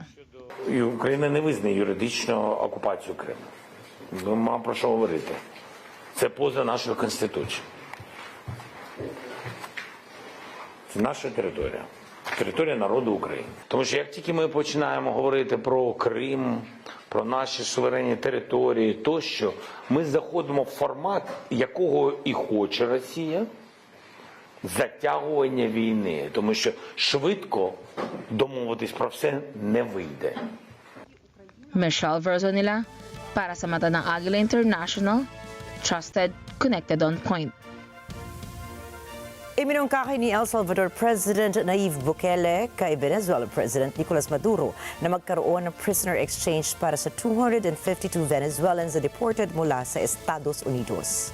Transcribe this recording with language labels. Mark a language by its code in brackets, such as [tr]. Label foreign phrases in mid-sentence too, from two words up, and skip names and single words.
[uk] Україна не визнає юридично окупацію Криму. Нема про що говорити. Це поза нашою Конституцією. Це наша територія. Територія народу України. Тому що як тільки ми починаємо говорити про Крим, про наші суверенні території тощо, ми заходимо в формат, якого і хоче Росія, затягування війни. Тому що швидко домовитись про все не вийде. [tl] Michelle Verzonila, para sa mata ng Agila International, [en] trusted, connected on point. [tl] Iminungkahi ni El Salvador President Nayib Bukele kay Venezuela President Nicolas Maduro na magkaroon ng [en] prisoner exchange [tl] para sa 252 Venezuelans na deported mula sa Estados Unidos.